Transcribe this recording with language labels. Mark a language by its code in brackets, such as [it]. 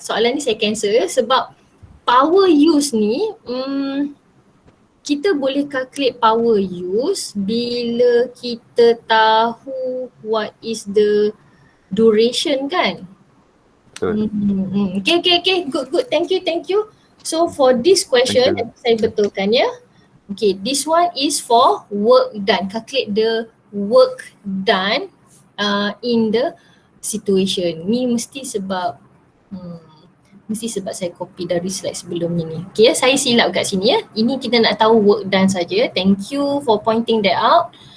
[ms] Soalan ni saya cancel sebab power use ni kita boleh calculate power use bila kita tahu [en] what is the duration [ms] kan. [en] Okay, good. Thank you. So for this question, [ms] saya betulkan ya. [en] Okay, this one is for work done. Calculate the work done in the situation. [ms] Ni mesti sebab saya copy dari slide sebelum ni. Okay, saya silap kat sini ya. Ini kita nak tahu work done saja. [en] Thank you for pointing that out.